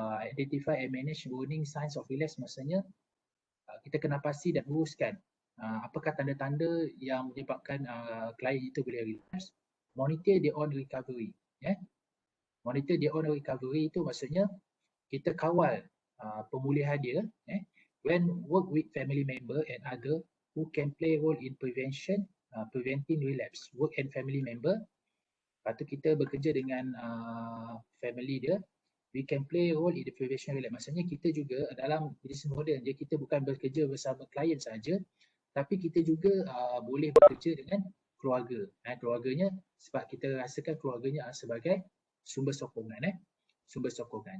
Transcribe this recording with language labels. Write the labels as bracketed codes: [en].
[en] Identify and manage warning signs of relapse [ms] maksudnya kita kena pasti dan uruskan apakah tanda-tanda yang menyebabkan klien itu boleh relapse. [en] Monitor their own recovery. Monitor their own recovery [ms] itu maksudnya kita kawal pemulihan dia. [en] When work with family member and other who can play role in preventing relapse. Work and family member. [ms] Lepas tu kita bekerja dengan family dia. [en] We can play role in the prevention relapse. [ms] Maksudnya kita juga dalam disease model dia, kita bukan bekerja bersama klien saja, tapi kita juga boleh bekerja dengan keluarga. Keluarganya sebab kita rasakan keluarganya sebagai sumber sokongan. Sumber sokongan.